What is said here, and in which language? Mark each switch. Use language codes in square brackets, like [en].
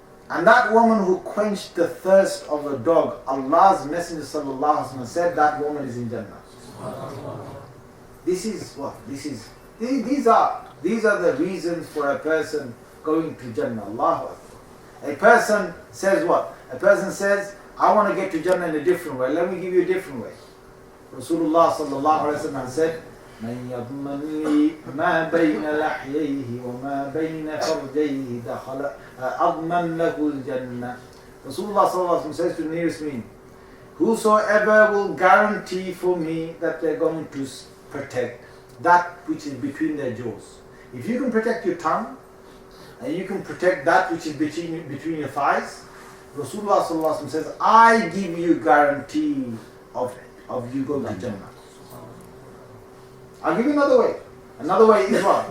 [en] And that woman who quenched the thirst of a dog, Allah's Messenger sallallahu alaihi wasallam said that woman is in Jannah. This is what? These are the reasons for a person going to Jannah. Allahu Akbar. A person says what? A person says, I want to get to Jannah in a different way. Let me give you a different way. Rasulullah sallallahu alaihi wasallam said, [ar] من يضمن لي ما بين لحييه وما بين فرجيه دخل أضمن له الجنة. [en] Rasulullah sallallahu alaihi wasallam says to the nearest mean, whosoever will guarantee for me that they're going to protect that which is between their jaws. If you can protect your tongue and you can protect that which is between your thighs, Rasulullah sallallahu alaihi wasallam says, I give you guarantee of you going to Jannah. I'll give you another way. Another way is what?